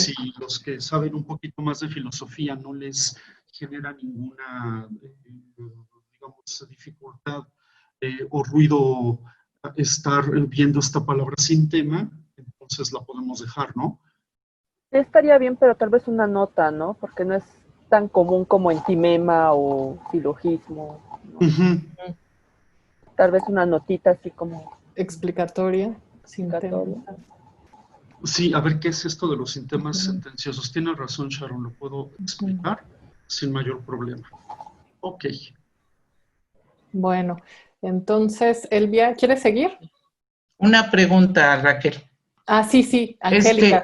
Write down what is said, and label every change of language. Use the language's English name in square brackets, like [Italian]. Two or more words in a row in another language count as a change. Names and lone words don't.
[Spanish] si los que saben un poquito más de filosofía no les genera ninguna, digamos, dificultad o ruido estar viendo esta palabra sin tema, entonces la podemos dejar, ¿no? Sí, estaría bien, pero tal vez una nota, ¿no? Porque no es tan común como entimema o silogismo, ¿no? Ujú. Tal vez una notita así como Explicatoria, explicatoria. sintema. Sí, a ver qué es esto de los sintemas sentenciosos. Tiene razón, Sharon, lo puedo explicar sin mayor problema. Ok. Bueno, entonces, Elvia, ¿quieres seguir? Una pregunta, Raquel. Ah, sí, Angélica.